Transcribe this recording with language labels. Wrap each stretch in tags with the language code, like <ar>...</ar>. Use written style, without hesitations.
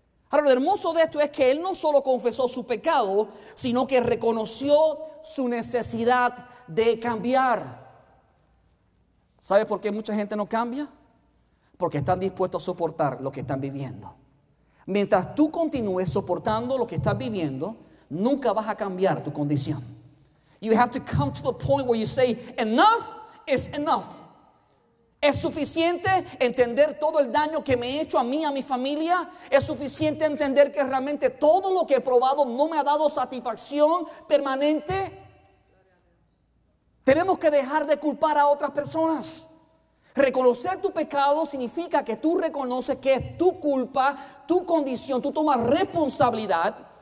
<es>Ahora, lo hermoso de esto es que él no solo confesó su pecado, sino que reconoció su necesidad de cambiar. ¿Sabe por qué mucha gente no cambia? Porque están dispuestos a soportar lo que están viviendo. Mientras tú continúes soportando lo que estás viviendo, nunca vas a cambiar tu condición.</es> <en>You have to come to the point where you say, enough is enough.</en> <es>¿Es suficiente entender todo el daño que me he hecho a mí, a mi familia? ¿Es suficiente entender que realmente todo lo que he probado no me ha dado satisfacción permanente? Tenemos que dejar de culpar a otras personas. Reconocer tu pecado significa que tú reconoces que es tu culpa, tu condición, tú tomas responsabilidad.</es>